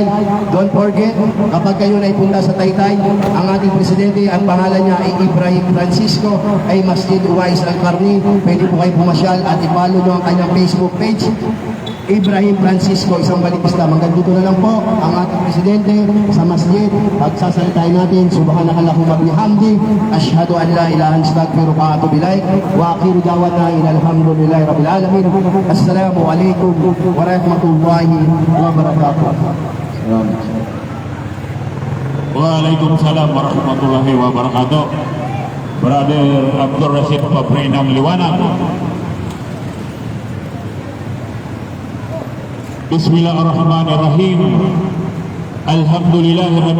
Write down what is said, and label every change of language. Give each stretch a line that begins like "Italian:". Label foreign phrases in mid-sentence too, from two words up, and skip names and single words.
English: Don't forget,
Filipino: kapag kayo na ipunta sa Taytay, ang ating Presidente, ang pangalan niya ay Ibrahim Francisco, ay Masjid Uwais Al-Qarni. Pwede po kayo pumasyal at i-follow nyo ang kanyang Facebook page, Ibrahim Francisco, isang balik Islam. Hanggang dito na lang po ang ating Presidente sa masjid. Pagsasalitain natin,
Arabic: سبحانك اللهم بحمد، أشهد أن لا إله إلا أنت أستغفرك وأتوب إليك، وآخر دعوانا الحمد لله رب العالمين. السلام عليكم ورحمة الله وبركاته. وعليكم السلام ورحمة الله وبركاته.
Filipino: Brother Abdul Rashid paberi ng liwanag.
Arabic: Bismillahirrahmanirrahim. Alhamdulillah.